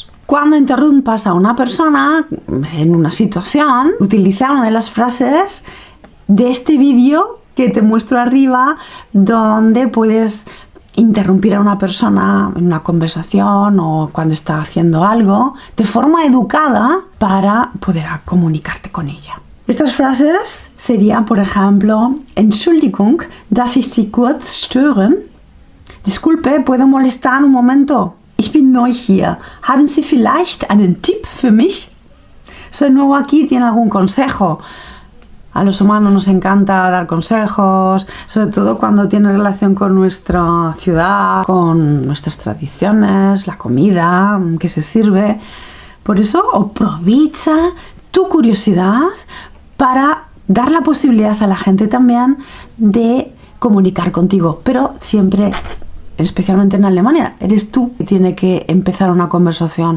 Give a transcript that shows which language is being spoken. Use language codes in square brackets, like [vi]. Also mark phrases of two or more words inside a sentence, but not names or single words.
[es] Cuando interrumpas a una persona en una situación, utiliza una de las frases de este vídeo que te muestro arriba, donde puedes interrumpir a una persona en una conversación o cuando está haciendo algo de forma educada para poder comunicarte con ella. Estas frases serían, por ejemplo, [de] Entschuldigung, darf ich Sie kurz stören? [es] Disculpe, ¿puedo molestar un momento? [de] Ich bin neu hier. Haben Sie vielleicht einen Tipp für mich? [es] Soy nuevo aquí, ¿tiene algún consejo? A los humanos nos encanta dar consejos, sobre todo cuando tiene relación con nuestra ciudad, con nuestras tradiciones, la comida que se sirve. Por eso aprovecha tu curiosidad para dar la posibilidad a la gente también de comunicar contigo, pero siempre, especialmente en Alemania, eres tú que tiene que empezar una conversación.